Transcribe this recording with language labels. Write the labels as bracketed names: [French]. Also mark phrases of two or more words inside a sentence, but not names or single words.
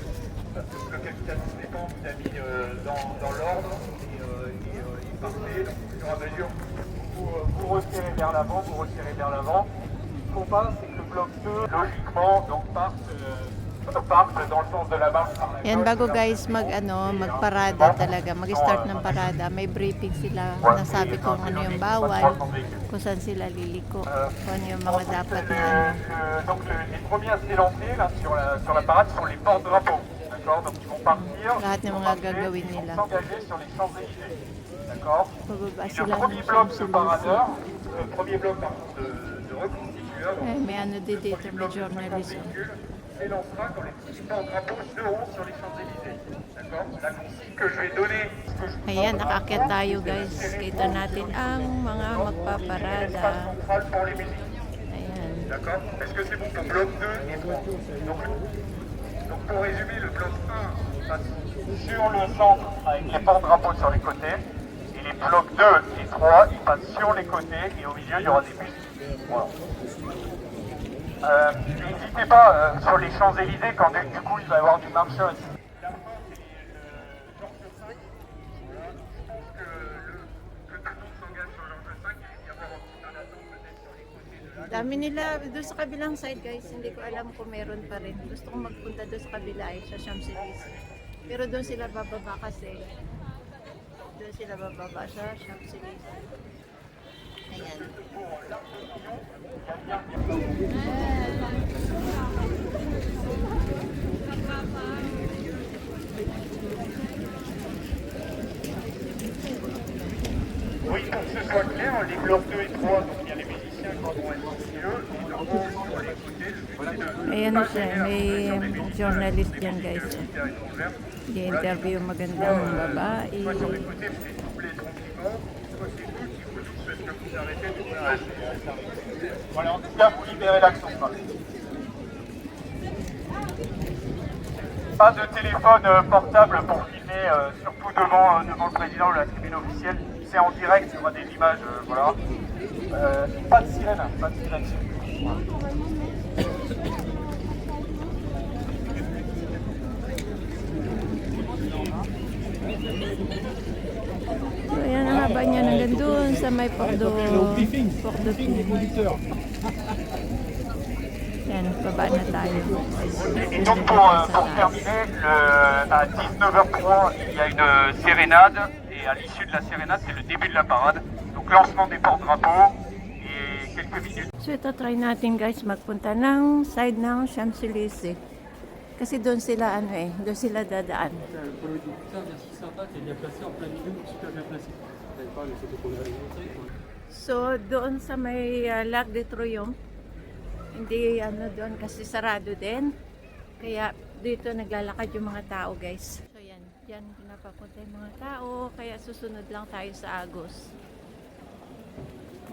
[French] Le capitaine Stéphane vous a mis dans l'ordre et parfait. Donc au fur et à mesure, vous retirez vers l'avant, vous retirez vers l'avant. Ce qu'on passe, c'est que le bloc 2, logiquement, donc parte dans le sens de la marche par la [Filipino] Yan, [French] gauche, [Filipino] bago [French] la [Filipino] guys magparada talaga, mag-start ng parada, may briefing sila, nasabi kung ano yung bawal, kung saan sila liliko, kung ano yung mga dapat na ano. [French] Donc les premiers à s'élancer là sur la parade sont les porte-drapeaux, d'accord? Donc ils vont partir, [Filipino] Lahat ng mga gagawin [French] ils vont [Filipino] nila. [French] s'engager sur les Champs-Élysées, d'accord? [Filipino] Pababa [French] Et le [Filipino] sila [French] premier [Filipino] ng [French] bloc de [Filipino] Champs-Élysées. [French] paradeurs, le premier bloc pardon, de reconstitueurs, donc [Filipino] Eh, may ano din [French] le [Filipino] dito, [French] premier [Filipino] may [French] bloc de 50 [Filipino] journalism. [French] véhicules s'élancera quand les petits porte-drapeaux seront sur les Champs-Élysées, d'accord? La consigne que je vais donner, ce que je vous [Filipino] Ayan, [French] demande, [Filipino] nakaakyat tayo guys. Kita natin ang mga [French] l'espace [Filipino] magpaparada. [French] central pour les musiques. [Filipino] Ayan. [French] D'accord? Est-ce que c'est bon pour bloc 2 et 3? Donc pour résumer, le bloc 1 passe sur le centre avec les porte-drapeaux sur les côtés. Et les blocs 2 et 3, ils passent sur les côtés et au milieu, il y aura des bus. Voilà. N'hésitez pas sur les Champs-Élysées quand du coup il va y avoir du marchage. La fin, c'est le Georges V. Voilà. Je pense que tout le monde s'engage sur Georges V. Il va y avoir un petit peu d'attente peut-être sur les côtés de la. [Filipino] Dami nila doon sa kabilang side guys, hindi ko alam kung meron pa rin. Gusto kong magpunta doon sa kabila sa Champs-Élysées. Pero doon sila bababa kasi. Doon sila bababa sa Champs-Élysées. Ayan. [French] Oui, pour que ce soit clair, les blocs 2 et 3, donc il y a les musiciens qui vont être au milieu, et le rôle sur les côtés, le but c'est de [Filipino] Ayan na siya, may journalist dyan guys. [French] militaires étrangères. [Filipino] Di-interview magandang babae. [French] Soit sur les côtés, vous les doublez tranquillement, soit c'est vous qui vous dites parce que vous arrêtez de vous arrêter. Voilà, en tout cas, vous libérez l'action. Pas de téléphone portable pour filmer, surtout devant le président de la tribune officielle. C'est en direct, il y aura des images, voilà. Pas de sirène, pas de sirène. [Filipino] So, ayan ang haba niya hanggang doon sa may Porto Ping. Yan, baba na tayo. [French] Et donc pour terminer, à 19h03, il y a une sérénade. Et à l'issue de la sérénade, c'est le début de la parade. Donc lancement des porte-drapeaux et quelques minutes. [Filipino] So ito try natin guys magpunta ng side ng Champs-Élysées. Kasi doon sila doon sila dadaan. [French] Pour le dictateur, merci sympa, t'es bien placé en plein milieu, super bien placé. T'avais pas les photos qu'on avait montrées, quoi. [Filipino] So doon sa may Lac de Triomphe, hindi doon kasi sarado din. Kaya dito naglalakad yung mga tao guys. So yan, yan pinapapunta yung mga tao. Kaya susunod lang tayo sa Agos.